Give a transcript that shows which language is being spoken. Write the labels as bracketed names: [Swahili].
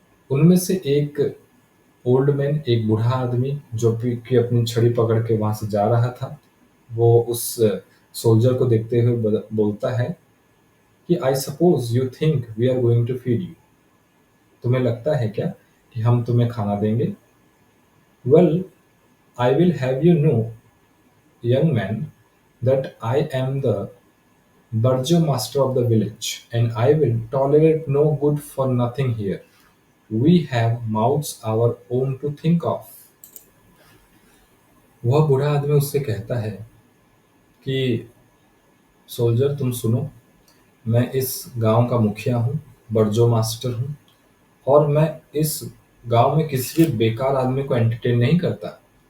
[Hindi] उनमें से एक ओल्ड मैन, एक बूढ़ा आदमी जो कि अपनी छड़ी पकड़ के वहां से जा रहा था, वो उस सोल्जर को देखते हुए बोलता है कि [English] I suppose you think we are going to feed you. [Hindi] तुम्हें लगता है क्या कि हम तुम्हें खाना देंगे? [English] Well, I will have you know, young man, that I am the Burjo master of the village, and I will tolerate no good for nothing here. We have mouths our own to think of. [Hindi] वह बूढ़ा आदमी उससे कहता है कि soldier तुम सुनो, मैं इस गांव का मुखिया हूँ, बर्जो मास्टर हूँ, और मैं इस गांव में किसी भी बेकार आदमी को एंटरटेन नहीं करता।